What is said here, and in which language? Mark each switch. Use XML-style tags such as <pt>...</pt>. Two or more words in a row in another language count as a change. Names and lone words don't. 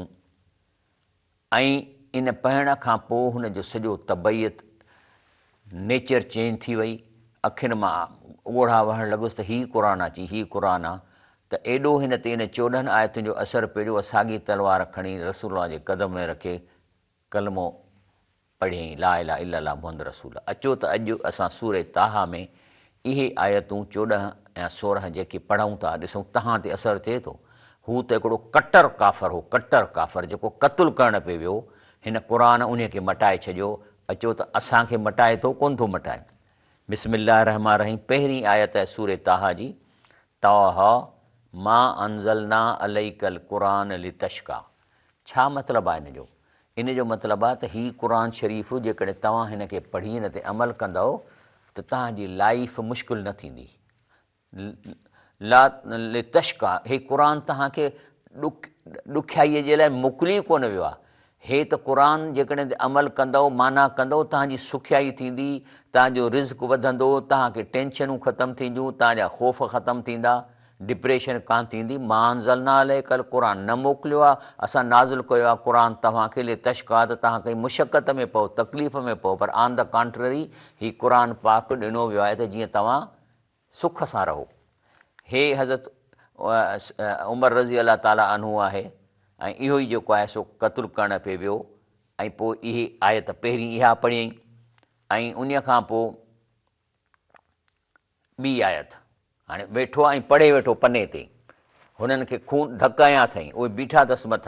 <sd>ऐं इन पढ़ण खां पोइ हुनजो सॼो तबैयत</sd> <en>nature change</en> <sd>थी वई। अखियुनि मां ॻोढ़ा वहणु लॻुसि त हीउ क़ुर अची, हीउ क़ुर आहे। त एॾो हिन ते इन 14 आयतुनि जो असरु पियो, साॻी तलवार खणी रसूलुल्लाह जे कदम में रखे कलमो पढ़ियईं,</sd> <ar>لا إله إلا الله محمد رسول.</ar> <sd>अचो त अॼु असां सूरे ताहा में इहे आयतूं 14 ऐं 16 जेके पढ़ूं था, ॾिसूं तव्हां ते असरु थिए थो। हू त हिकिड़ो कटर काफ़र हो, कटर काफ़र जेको क़तलु करण पे वियो, हिन क़ुर उन खे मटाए छॾियो। अचो त असांखे मटाए थो, कोन थो मटाए।</sd> <ar>بسم الله رحمن رحيم.</ar> <sd>पहिरीं आयत आहे सूरे ताहा जी,</sd> <ar>طه ما أنزلنا عليك القرآن لتشقى.</ar> <sd>छा मतिलबु आहे इन जो? इन जो मतिलबु आहे त हीउ क़ुर शरीफ़ जेकॾहिं तव्हां हिन खे पढ़ी हिन ते अमल कंदव त तव्हांजी लाइफ मुश्किल न थींदी।</sd> <ar>لا لتشقى,</ar> <sd>हे क़ुर तव्हांखे ॾुखियाईअ जे लाइ मोकिली कोन वियो आहे। हे त क़ुर जेकॾहिं अमल कंदव, माना कंदव, तव्हांजी सुखियाई थींदी, तव्हांजो रिज़्क़ वधंदो, तव्हांखे टेंशनूं ख़तमु थींदियूं, तव्हांजा ख़ौफ़ ख़तमु थींदा, डिप्रेशन कान थींदी।</sd> <ar>ما أنزلنا عليك القرآن,</ar> <sd>न मोकिलियो आहे असां, नाज़िल कयो आहे क़ुर तव्हांखे लितश्का, त तव्हां कंहिं मुशक़त में पओ, तकलीफ़ में पओ।</sd> <en>पर on the contrary,</en> <sd>हीउ क़ुर पाक ॾिनो वियो आहे त जीअं तव्हां सुख सां रहो। हे हज़रत उमर</sd> <ar>رضي الله تعالى عنه</ar> <sd>आहे ऐं इहो ई जेको आहे सो क़तलु करण पे वियो। ऐं पोइ इहे आयत पहिरीं इहा पढ़ियईं ऐं उन खां पोइ ॿी आयत, हाणे वेठो ऐं पढ़े वेठो पने ते, हुननि खे खून धक हयां अथई, उहे बीठा अथसि मथां।</sd>